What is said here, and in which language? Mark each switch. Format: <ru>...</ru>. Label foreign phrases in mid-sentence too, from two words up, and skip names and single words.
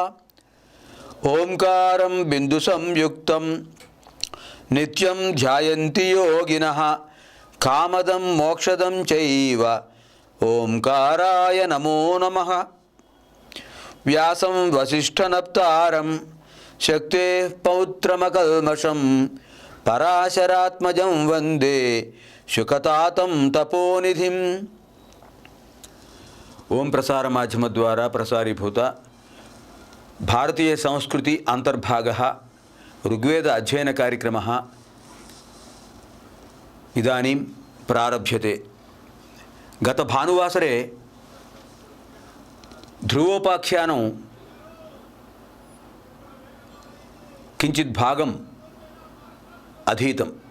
<sa>ओंकारं बिन्दुसंयुक्तं नित्यं ध्यायन्ति योगिनः कामदं मोक्षदं चैव ओंकाराय नमो नमः. व्यासं वसिष्ठनप्तारं शक्तेः पौत्रमकल्मषं पराशरात्मजं वन्दे शुकतातं तपोनिधिं. ఓం ప్రసార మాధ్యమ ద్వారా ప్రసారీభూత భారతీయ సంస్కృతి అంతర్భాగ ఋగ్వేద అధ్యయన కార్యక్రమ ఇదానీం ప్రారభ్యతే. గత భానువాసరే ధ్రువోపాఖ్యానం కించిత్ భాగం అధీతం.</sa>